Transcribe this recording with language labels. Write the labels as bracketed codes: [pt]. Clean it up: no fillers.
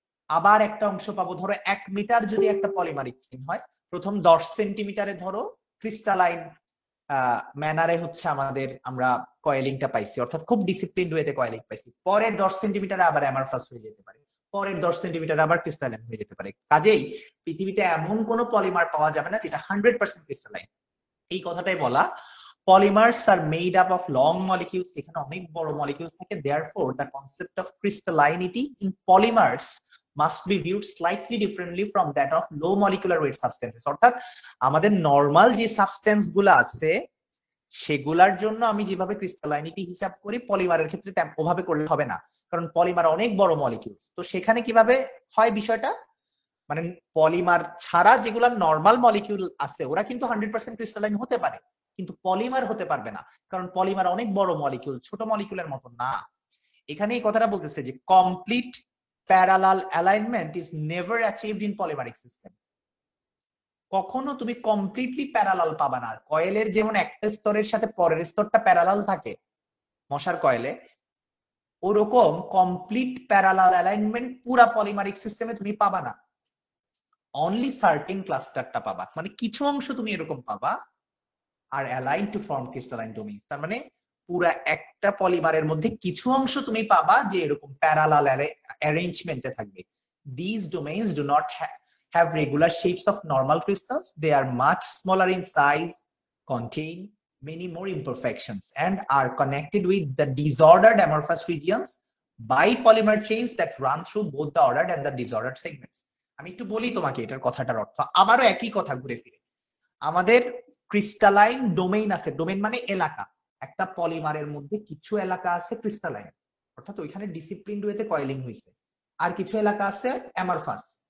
[bn] আবার একটা অংশ পাবো, ধরো 1 মিটার যদি একটা পলিমারিক চেইন হয়, প্রথম 10 সেন্টিমিটারে ধরো ক্রিস্টালাইন ম্যানারে হচ্ছে আমরা কয়েলিংটা পাইছি, অর্থাৎ খুব ডিসিপ্লিনড ওয়েতে কয়েলিং পাইছি। পরের 10 সেন্টিমিটারে আবার অ্যামারফাস হয়ে যেতে পারে, পরের 10 সেন্টিমিটার আবার ক্রিস্টালাইন হয়ে যেতে পারে। কাজেই পৃথিবীতে এমন কোনো পলিমার পাওয়া যাবে না যেটা 100% ক্রিস্টালাইন। এই কথাটাই বলা, [en] polymers are made up of long molecules, [bn] এখানে অনেক বড় মলিকিউলস থাকে, [en] therefore the concept of crystallinity in polymers must be viewed slightly differently from that of low molecular weight substances। [bn] অর্থাৎ আমাদের নরমাল যে সাবস্টেন্স গুলো আছে সেগুলার জন্য আমি যেভাবে ক্রিস্টালাইনিটি হিসাব করি, পলিমারের ক্ষেত্রে ওভাবে করলে হবে না, কারণ পলিমার অনেক বড় মলিকিউলস। তো সেখানে কিভাবে হয় বিষয়টা, মানে পলিমার ছাড়া যেগুলা নরমাল মলিকিউল আছে ওরা কিন্তু 100% ক্রিস্টালাইন হতে পারে, কিন্তু পলিমার হতে পারবে না, কারণ পলিমার অনেক বড় মলিকিউল, ছোট মলিকিউলের মতো না। এখানে এই কথাটা বলতেছে যে [en] Complete parallel alignment is never achieved in polymeric system. [bn] কখনো তুমি কমপ্লিটলি প্যারালাল পাবা না। কয়েলের যেমন একটা স্তরের সাথে পরের স্তরটা প্যারালাল থাকে মশার কয়েলে, ওরকম কমপ্লিট প্যারালাল অ্যালাইনমেন্ট পুরা পলিমারিক সিস্টেমে তুমি পাবা না, অনলি সার্টেন ক্লাস্টারটা পাবা, মানে কিছু অংশ তুমি এরকম পাবা [en] আর align to form crystalline domains. [bn] তার মানে পুরা একটা পলিমারের মধ্যে কিছু অংশ তুমি পাবা যে এরকম প্যারালাল অ্যারেঞ্জমেন্টে থাকবে। [en] These domains do not have regular shapes of normal crystals. They are much smaller in size, contain many more imperfections, and are connected with the disordered amorphous regions by polymer chains that run through both the ordered and the disordered segments. [bn] আমি একটু বলি তোমাকে এটার কথাটার অর্থ, আবারও একই কথা ঘুরে ফিরে। আমাদের ক্রিস্টালাইন ডোমেইন আছে, ডোমেইন মানে এলাকা। একটা পলিমারের মধ্যে কিছু এলাকা আছে ক্রিস্টালাইন, অর্থাৎ ওইখানে ডিসিপ্লিনড ওয়েতে কয়েলিং হয়েছে, আর কিছু এলাকা আছে অ্যামারফাস।